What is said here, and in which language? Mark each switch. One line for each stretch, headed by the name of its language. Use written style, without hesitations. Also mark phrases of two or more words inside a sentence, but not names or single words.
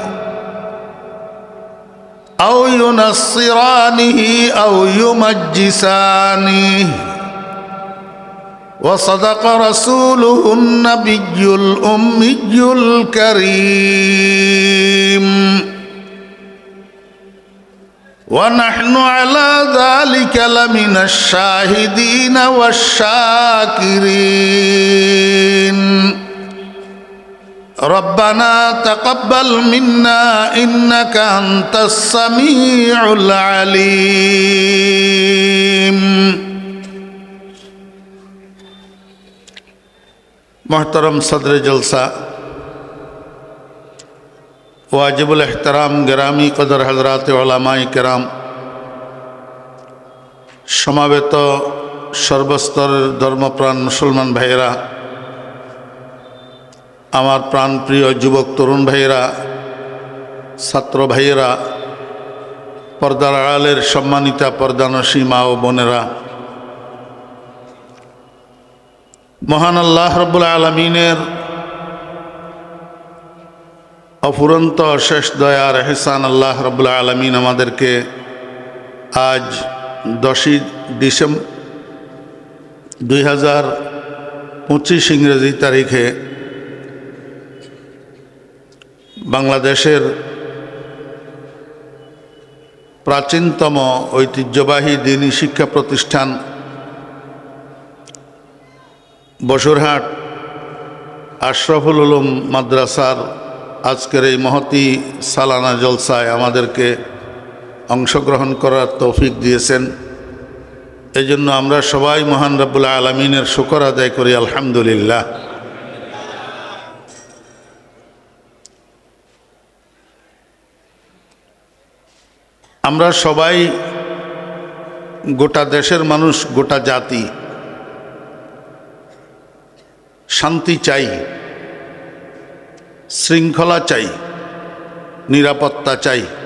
Arabic: أو ينصرانه أو يمجسانه وصدق رسوله النبي الأمي الكريم ونحن على ذلك لمن الشاهدين والشاكرين ربنا تقبل منا إنك أنت السميع العليم
Urdu: محترم صدر جلسہ
Bangla: ওয়াজিব এহতেরাম গেরামি কদর হযরাত উলামায়ে কেরাম সমবেত সর্বস্তরের ধর্মপ্রাণ মুসলমান ভাইরা আমার প্রাণ প্রিয় যুবক তরুণ ভাইরা ছাত্র ভাইরা পর্দার আড়ালের সম্মানিতা পর্দানশী মা ও বোনেরা মহান আল্লাহ রব্বুল আলামীনের অফুরন্ত অশেষ দয়ার এহসান আল্লাহ রব্বুল আলামীন আমাদেরকে আজ 10 ডিসেম্বর 2025 ইংরেজি তারিখে বাংলাদেশের প্রাচীনতম ঐতিহ্যবাহী দীনী শিক্ষা প্রতিষ্ঠান বসুরহাট আশরাফুল উলূম মাদ্রাসার আজকের এই মহতী সালানা জলসায় আমাদেরকে অংশগ্রহণ করার তৌফিক দিয়েছেন এজন্য আমরা সবাই মহান রব্বুল আলামিনের শুকর আদায় করি আলহামদুলিল্লাহ। আমরা সবাই গোটা দেশের মানুষ গোটা জাতি শান্তি চাই, শৃঙ্খলা চাই, নিরাপত্তা চাই।